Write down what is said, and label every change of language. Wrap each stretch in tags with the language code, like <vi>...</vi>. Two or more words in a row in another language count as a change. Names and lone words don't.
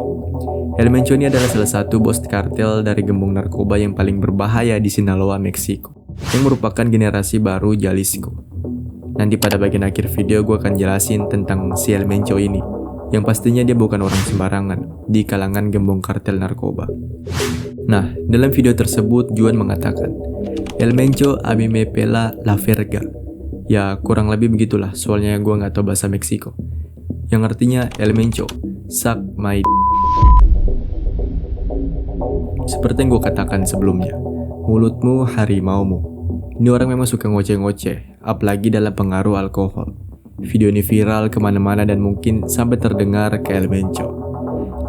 <id>El Mencho ini adalah salah satu bos kartel dari gembong narkoba yang paling berbahaya di Sinaloa, Meksiko, yang merupakan generasi baru Jalisco. Nanti pada bagian akhir video gue akan jelasin tentang si El Mencho ini, yang pastinya dia bukan orang sembarangan di kalangan gembong kartel narkoba. Nah, dalam video tersebut Juan mengatakan,</id> <es>El Mencho a mí me pela la verga.</es> <id>Ya kurang lebih begitulah, soalnya gue gak tahu bahasa Meksiko. Yang artinya El Mencho,</id> <en>suck my d***.</en> <id>Seperti yang gue katakan sebelumnya, mulutmu harimaumu. Ini orang memang suka ngoceh-ngoceh, apalagi dalam pengaruh alkohol. Video ini viral kemana-mana dan mungkin sampai terdengar ke El Mencho.</id>